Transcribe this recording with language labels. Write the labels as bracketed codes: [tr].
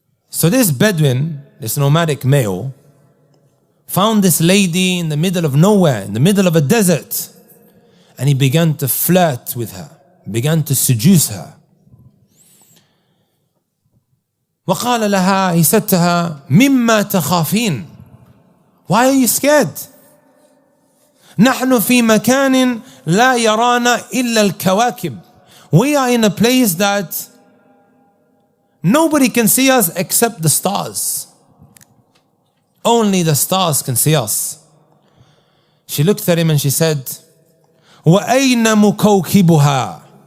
[en] So this Bedouin, this nomadic male, found this lady in the middle of nowhere, in the middle of a desert, and he began to flirt with her, began to seduce her. [ar] وقال لها, [en] he said to her, [ar] مما تخافين? [en] Why are you scared? [ar] نحن في مكان لا يرانا إلا الكواكب. [en] We are in a place that nobody can see us except the stars. Only the stars can see us. She looked at him and she said, [ar] وَأَيْنَ مُكَوْكِبُهَا?